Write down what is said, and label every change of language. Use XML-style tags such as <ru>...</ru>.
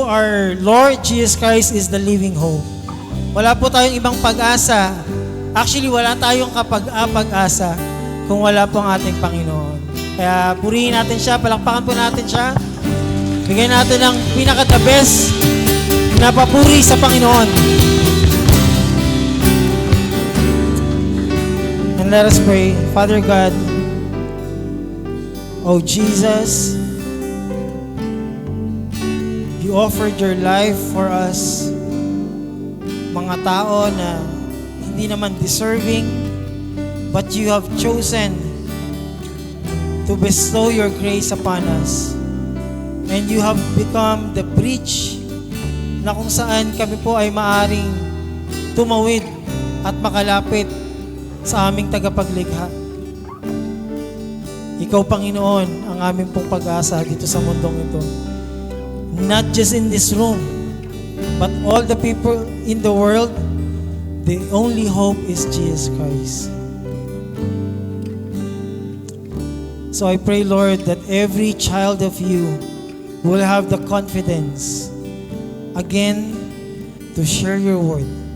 <en>Our Lord Jesus Christ is the living hope.</en> <tl>Wala po tayong ibang pag-asa. Actually, wala tayong pag-asa kung wala po ang ating Panginoon. Kaya purihin natin siya, palakpakan po natin siya. Bigyan natin ng pinaka-the best na papuri sa Panginoon.</tl> <en>And let us pray. Father God, oh Jesus, you offered your life for us,</en> <tl>mga tao na hindi naman deserving,</tl> <en>but you have chosen to bestow your grace upon us. And you have become the bridge</en> <tl>na kung saan kami po ay maaring tumawid at makalapit sa aming tagapaglikha. Ikaw, Panginoon, ang aming pong pag-asa dito sa mundong ito.</tl> <en>Not just in this room, but all the people in the world, the only hope is Jesus Christ. So I pray, Lord, that every child of you will have the confidence again to share your word.</en>